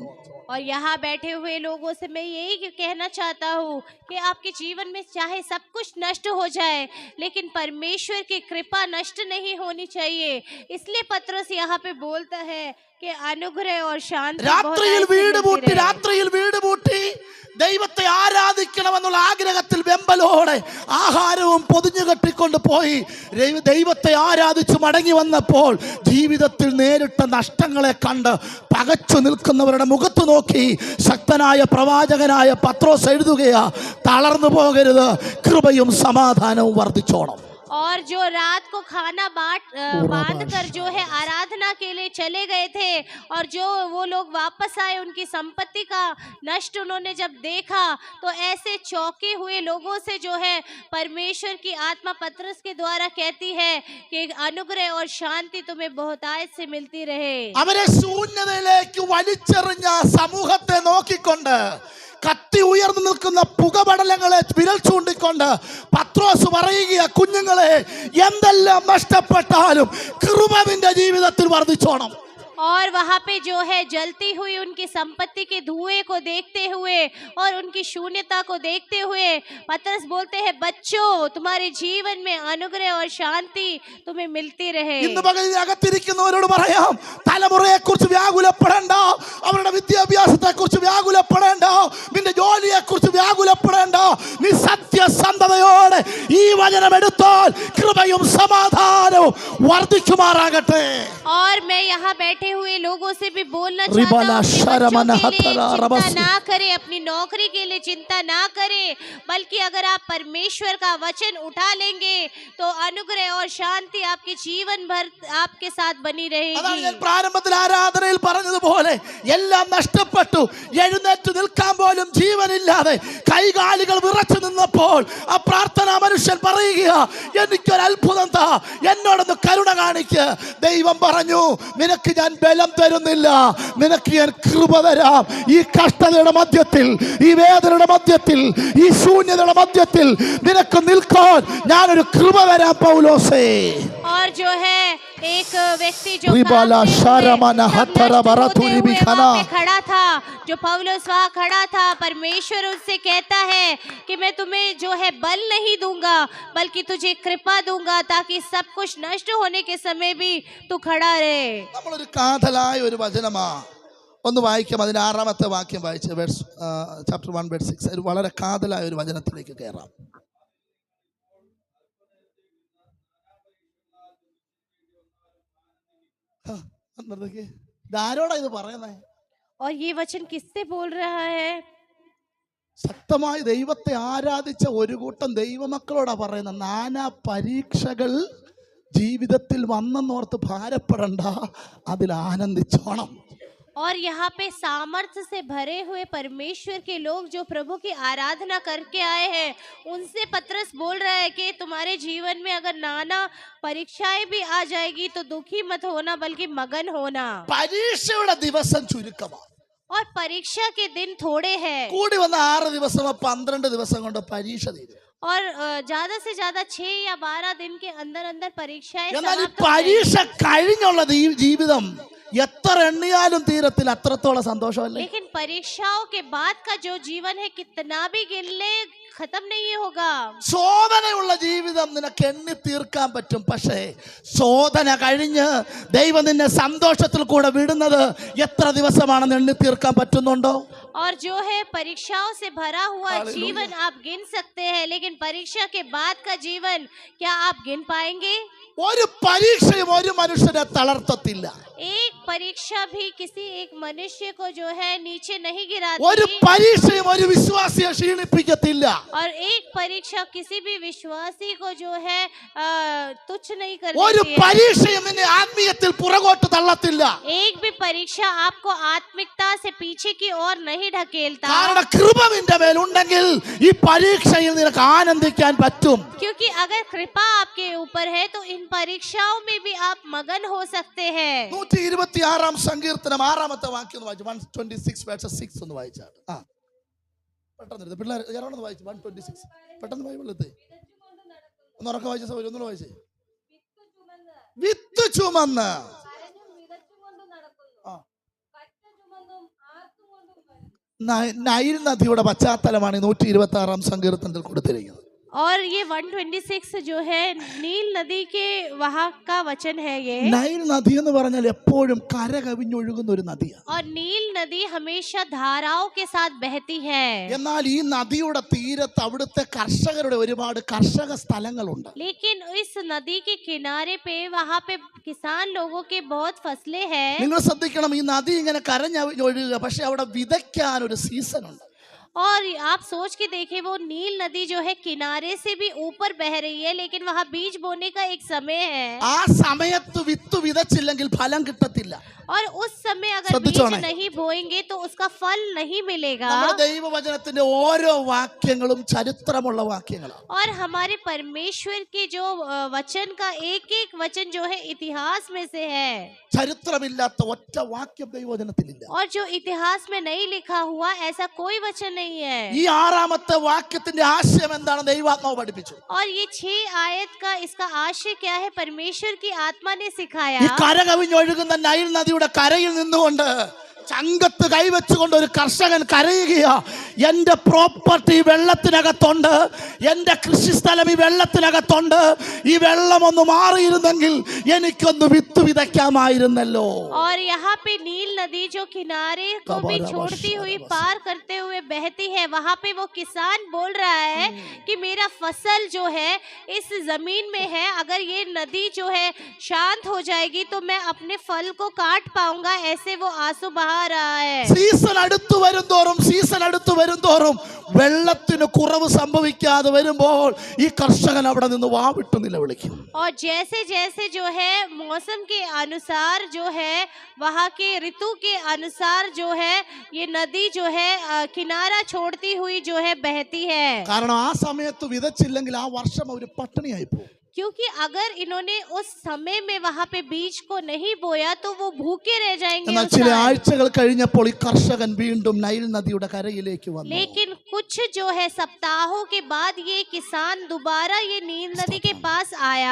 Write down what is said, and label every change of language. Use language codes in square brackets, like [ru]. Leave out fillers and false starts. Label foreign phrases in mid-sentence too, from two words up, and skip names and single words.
[hi] और यहाँ बैठे हुए लोगों से मैं यही कहना चाहता हूँ कि आपके जीवन में चाहे सब कुछ नष्ट हो जाए, लेकिन परमेश्वर की कृपा नष्ट नहीं होनी चाहिए। इसलिए पतरस यहाँ पे बोलता है कि अनुग्रह और शांति [ml] രാത്രിയിൽ വീട് പൂട്ടി ദൈവത്തെ ആരാധിക്കണമെന്നുള്ള ആഗ്രഹത്തിൽ വെമ്പലോടെ ആഹാരവും പൊതിഞ്ഞു കെട്ടിക്കൊണ്ട് പോയി ദൈവത്തെ ആരാധിച്ച് മടങ്ങി വന്നപ്പോൾ ജീവിതത്തിൽ നേരിട്ട നഷ്ടങ്ങളെ കണ്ട് പകച്ചു നിൽക്കുന്നവരുടെ മുഖത്ത് നോക്കി ശക്തനായ പ്രവാചകനായ പത്രോസ് എഴുതുകയാ, തളർന്നു പോകരുത്, കൃപയും സമാധാനവും വർദ്ധിച്ചോണം. [hi] और जो रात को खाना बांध कर जो है आराधना के लिए चले गए थे, और जो वो लोग वापस आए, उनकी संपत्ति का नष्ट उन्होंने जब देखा, तो ऐसे चौंके हुए लोगों से जो है परमेश्वर की आत्मा पतरस के द्वारा कहती है कि अनुग्रह और शांति तुम्हें बहुतायत से मिलती रहे। [ml] അവരെ ശൂന്യതയിലേക്ക് വലിച്ചെറിഞ്ഞ സമൂഹത്തെ നോക്കിക്കൊണ്ട് കത്തി ഉയർന്നു നിൽക്കുന്ന പുകപടലങ്ങളെ വിരൽ ചൂണ്ടിക്കൊണ്ട് പത്രോസ് പറയുക, കുഞ്ഞുങ്ങളെ, എന്തെല്ലാം നഷ്ടപ്പെട്ടാലും കൃപ നിന്റെ ജീവിതത്തിൽ വർദ്ധിച്ചോണം. [hi] और वहाँ पे जो है जलती हुई उनकी संपत्ति के धुएं को देखते हुए और उनकी शून्यता को देखते हुए पतरस बोलते हैं, बच्चों, तुम्हारे जीवन में अनुग्रह और शांति तुम्हें मिलती रहे। [ml] ഇന്ന് പകൽ അകത്തിരിക്കുന്നവരോട് പറയാം, തലമുറയെ കുറിച്ച് വ്യാകുലപ്പെടേണ്ട, അവരുടെ വിദ്യാഭ്യാസത്തെ കുറിച്ച് വ്യാകുലപ്പെടേണ്ട, നിന്റെ ജോലിയെ കുറിച്ച് വ്യാകുലപ്പെടേണ്ട. നീ സത്യസന്ധതയോടെ ഈ വചനം എടുത്താൽ കൃപയും സമാധാനവും വർദ്ധിക്കുമാറാകട്ടെ. [hi] और मैं यहाँ बैठे हुए लोगों से भी बोलना चाहता हूँ कि बच्चों के लिए चिंता ना करें, अपनी नौकरी के लिए चिंता ना करें, बल्कि अगर आप परमेश्वर का वचन उठा लेंगे तो अनुग्रह और शांति आपके जीवन भर आपके साथ बनी रहेगी। [ml] പ്രാരംഭത്തിൽ ആരാധനയിൽ പറഞ്ഞതുപോലെ എല്ലാം നഷ്ടപ്പെട്ടു, എഴുന്നേറ്റ് നിൽക്കാൻ പോലും ജീവനില്ലാതെ കൈകാലുകൾ വിറച്ചു നിന്നപ്പോൾ ആ പ്രാർത്ഥനാ മനുഷ്യൻ പറയുക, എനിക്കൊരു അത്ഭുതം താ, എന്നോടൊന്ന് കരുണ കാണിക്ക്. ദൈവം പറഞ്ഞു, നിനക്ക് ഞാൻ ബലം തരുന്നില്ല, നിനക്ക് ഞാൻ കൃപ തരാം. ഈ കഷ്ടതയുടെ മധ്യത്തിൽ, ഈ വേദനയുടെ മധ്യത്തിൽ, ഈ ശൂന്യതയുടെ മധ്യത്തിൽ നിനക്ക് നിൽക്കാൻ ഞാനൊരു കൃപ തരാം പൗലോസേ. [hi] और जो है एक व्यक्ति जो खड़ा था, जो पौलुस वहाँ खड़ा था, परमेश्वर उससे कहता है कि मैं तुम्हें जो है बल नहीं दूंगा, बल्कि तुझे कृपा दूंगा, ताकि सब कुछ नष्ट होने के समय भी तू खड़ा रहे। [ml] നമ്മളൊരു കാതലായ ഒരു വചനമാ ഒന്ന് വായിക്കാം. അതിന്റെ 6ാമത്തെ വാക്യം വായിച്ച് ചാപ്റ്റർ 1:6 വളരെ കാതലായ ഒരു വചനത്തിലേക്ക് കയറാം. ആരോടാ ഇത് പറയുന്നേ? [hi] और ये वचन किससे बोल रहा है? [ml] ശക്തമായി ദൈവത്തെ ആരാധിച്ച ഒരു കൂട്ടം ദൈവമക്കളോടാ പറയുന്നത്. നാനാ പരീക്ഷകൾ ജീവിതത്തിൽ വന്നെന്നോർത്ത് ഭാരപ്പെടണ്ട, അതിൽ ആനന്ദിച്ചോണം. [hi] और यहाँ पे सामर्थ्य से भरे हुए परमेश्वर के लोग जो प्रभु की आराधना करके आए हैं, उनसे पतरस बोल रहा है कि तुम्हारे जीवन में अगर नाना परीक्षाएं भी आ जाएगी तो दुखी मत होना, बल्कि मगन होना। [ml] പരീക്ഷയുടെ ദിവസം ചുരുക്കമാണ്. [hi] और परीक्षा के दिन थोड़े हैं, [ml] കൂടി വന്ന 6 ദിവസമോ 12 ദിവസം കൊണ്ട് പരീക്ഷ തീരും. [hi] और ज्यादा से ज्यादा 6 या 12 दिन के अंदर अंदर परीक्षाएं [ml] എന്നാൽ ഈ [hi] समाप्त हो [ml] പരീക്ഷ കഴിഞ്ഞുള്ള ഈ ജീവിതം എത്ര എണ്ണിയാലും തീരത്തില്ല, അത്രത്തോളം സന്തോഷമല്ലേ. [hi] लेकिन परीक्षाओं के बाद का जो जीवन है कितना भी गिन ले खत्म नहीं होगा। [ml] ശോധനയുള്ള ജീവിതം നിനക്ക് എണ്ണി തീർക്കാൻ പറ്റും, പക്ഷേ ശോധന കഴിഞ്ഞ് ദൈവം നിന്നെ സന്തോഷത്തിൽ കൂടെ വിടുന്നത് എത്ര ദിവസമാണെന്ന് എണ്ണി തീർക്കാൻ പറ്റുന്നുണ്ടോ? [hi] और जो है परीक्षाओं से भरा हुआ जीवन आप गिन सकते हैं, लेकिन परीक्षा के बाद का जीवन क्या आप गिन पाएंगे? [ml] ഒരു പരീക്ഷയും ഒരു മനുഷ്യനെ തളർത്തത്തില്ല. [hi] एक परीक्षा भी किसी एक मनुष्य को जो है नीचे नहीं गिराती, [ml] ഒരു പരീക്ഷയും ഒരു വിശ്വാസിയെ ക്ഷീണിപ്പിക്കത്തില്ല. [hi] और एक परीक्षा किसी भी विश्वासी को जो है तुच्छ नहीं [ml] ഒരു [hi] करती है। [ml] പരീക്ഷയും നിന്നെ ആത്മീയത്തിൽ പുറകോട്ട് തള്ളത്തില്ല. [hi] एक भी परीक्षा आपको आत्मिकता से पीछे की ओर नहीं ढकेलता, [ml] കാരണം കൃപ നിന്റെ മേലുണ്ടെങ്കിൽ ഈ പരീക്ഷയിൽ നിനക്ക് ആനന്ദിക്കാൻ പറ്റും. [hi] क्योंकि अगर कृपा आपके ऊपर है तो इन परीक्षाओं में भी आप मगन हो सकते हैं। [ml] 126 സങ്കീർത്തനം 6-ാമത്തെ വാക്യം ഒന്ന് വായിച്ചു. 126 verse 6 ഒന്ന് വായിച്ചാൽ. പെട്ടെന്ന് പിള്ളേർ ഞാനൊന്ന് വായിച്ചു. 126 പെട്ടെന്ന് ബൈബിളിലെത്തി. ഒന്ന് ഉറക്കെ വായിച്ച സൗകര്യം ഒന്നുകൂടെ വായിച്ചേ. വിത്ത് ചുമന്ന് നൈൽ നദിയുടെ പശ്ചാത്തലമാണ് 126 സങ്കീർത്തനത്തിൽ കൊടുത്തിരിക്കുന്നത്. [hi] और ये 126 जो है नील नदी के वहाँ का वचन है ये। [ml] നൈൽ നദി എന്ന് പറഞ്ഞാൽ എപ്പോഴും കര കവിഞ്ഞൊഴുകുന്ന ഒരു നദിയാണ്. [hi] और नील नदी हमेशा धाराओं के साथ बहती है। [ml] എന്നാൽ ഈ നദിയുടെ തീരത്ത് അവിടുത്തെ കർഷകരുടെ ഒരുപാട് കർഷക സ്ഥലങ്ങളുണ്ട്. [hi] लेकिन इस नदी के किनारे पे वहाँ पे किसान लोगों के बहुत फसलें हैं। [ml] നിങ്ങൾ ശ്രദ്ധിക്കണം, ഈ നദി ഇങ്ങനെ കരഞ്ഞൊഴുകുക, പക്ഷെ അവിടെ വിതയ്ക്കാൻ ഒരു സീസൺ ഉണ്ട്. [hi] और आप सोच के देखिए, वो नील नदी जो है किनारे से भी ऊपर बह रही है, लेकिन वहाँ बीज बोने का एक समय है। [ml] ആ സമയത്ത് വിത്ത് വിതച്ചില്ലെങ്കിൽ ഫലം കിട്ടത്തില്ല. [hi] और उस समय अगर बीज नहीं बोएंगे तो उसका फल नहीं मिलेगा। [ml] നമ്മുടെ ദൈവവചനത്തിന്റെ ഓരോ വാക്യങ്ങളും ചരിത്രമുള്ള വാക്യങ്ങളാണ്. [hi] और हमारे परमेश्वर के जो वचन का एक एक वचन जो है इतिहास में से है। [ml] ചരിത്രമില്ലാത്ത ഒറ്റ വാക്യം ദൈവവചനത്തിലില്ല. [hi] और जो इतिहास में नहीं लिखा हुआ ऐसा कोई वचन नहीं है। [ml] ഈ 6-ാമത്തെ വാക്യത്തിന്റെ ആശയം എന്താണ് ദൈവാത്മാവ് പഠിപ്പിച്ചു. [hi] और ये 6 आयत का इसका आशय क्या है, परमेश्वर की आत्मा ने सिखाया। [ml] ഈ കര കവിഞ്ഞൊഴുകുന്ന നൈൽ നദിയുടെ കരയിൽ നിന്നുകൊണ്ട് ചങ്കത്ത് കൈവച്ചുകൊണ്ട് ഒരു കർഷകൻ കരയുകയാ, എന്റെ പ്രോപ്പർട്ടി വെള്ളത്തിനകത്തുണ്ട്, എന്റെ കൃഷിസ്ഥലം ഈ വെള്ളത്തിനകത്തുണ്ട്, ഈ വെള്ളം ഒന്ന് മാറിയിരുന്നെങ്കിൽ എനിക്കൊന്ന് വിത്ത് വിതയ്ക്കാമായിരുന്നല്ലോ. [hi] और यहाँ पे नील नदी जो किनारे को भी छोड़ती हुई पार करते हुए बहती है, वहाँ पे वो किसान बोल रहा है कि मेरा फसल जो है इस जमीन में है, अगर ये नदी जो है शांत हो जाएगी तो मैं अपने फल को काट पाऊंगा, ऐसे वो आंसू बहा रहा है। [ml] സീസൺ അടുത്തു വരുന്തോറും വെള്ളത്തിന് കുറവ് സംഭവിക്കാതെ വരുമ്പോൾ ഈ കർഷകൻ അവിടെ നിന്ന് വാവിട്ട് നിലവിളിക്കും. [hi] और जैसे जैसे जो है मौसम के अनुसार जो है वहाँ के ऋतु के अनुसार जो है ये नदी जो है किनारा छोड़ती हुई जो है बहती है। [ml] കാരണം ആ സമയത്ത് വിതച്ചില്ലെങ്കിൽ ആ വർഷം അവർ പട്ടിണിയായി പോകും. [hi] क्योंकि अगर इन्होंने उस समय में वहाँ पे बीज को नहीं बोया तो वो भूखे रह जाएंगे [ml] എന്നാൽ [hi] उस [ml] ചില [hi] साल। [ml] ആഴ്ചകൾ കഴിഞ്ഞപ്പോൾ ഈ കർഷകൻ വീണ്ടും നൈൽ നദിയുടെ കരയിലേക്ക് വന്നു. [hi] लेकिन कुछ जो है सप्ताहों के बाद ये किसान दोबारा ये नील नदी के पास आया।